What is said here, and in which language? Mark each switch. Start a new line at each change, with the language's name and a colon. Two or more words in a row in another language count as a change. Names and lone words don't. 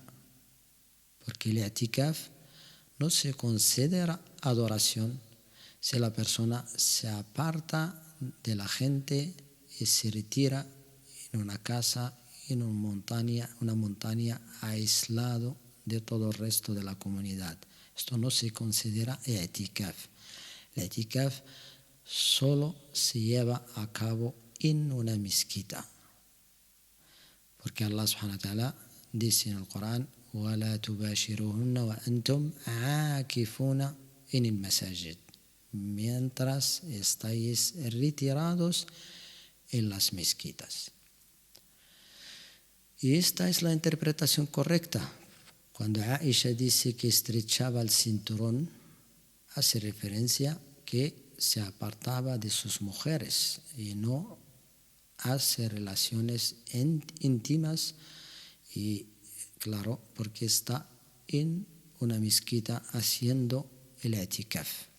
Spanish: Porque el i'tikaf no se considera adoración si la persona se aparta de la gente y se retira en una casa, en una montaña aislado de todo el resto de la comunidad. Esto no se considera i'tikaf. El i'tikaf solo se lleva a cabo en una mezquita. Porque Allah
Arabic: سبحانه وتعالى
Spanish: dice en el Corán:
Arabic: وَلَا تُبَاشِرُوهُنَّ وَأَنْتُمْ عَاكِفُونَ
Spanish: en el masajid, mientras estáis retirados en las mezquitas. Y esta es la interpretación correcta. Cuando Aisha dice que estrechaba el cinturón, hace referencia que se apartaba de sus mujeres y no hace relaciones íntimas, y claro, porque está en una mezquita haciendo el i'tikaf.